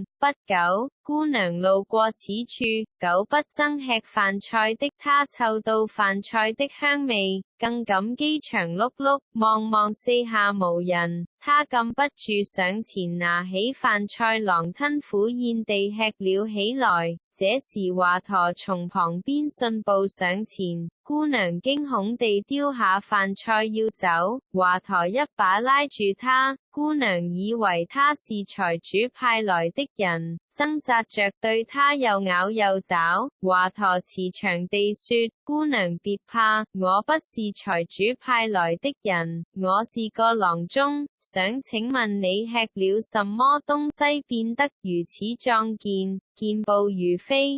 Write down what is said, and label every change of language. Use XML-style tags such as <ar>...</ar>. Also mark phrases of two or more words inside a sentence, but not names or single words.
<zh>不久，姑娘路過此處，久不曾吃飯菜的她嗅到飯菜的香味，更感飢腸轆轆，望望四下無人，她禁不住上前拿起飯菜，狼吞虎咽地吃了起來。這時華佗從旁邊迅步上前，姑娘驚恐地丟下飯菜要走，華佗一把拉住她。姑娘以為他是財主派來的人，掙扎着對他又咬又爪。華佗慈祥地說：姑娘別怕，我不是財主派來的人，我是個郎中，想請問你吃了什麼東西變得如此壯健，健步如飛？</zh>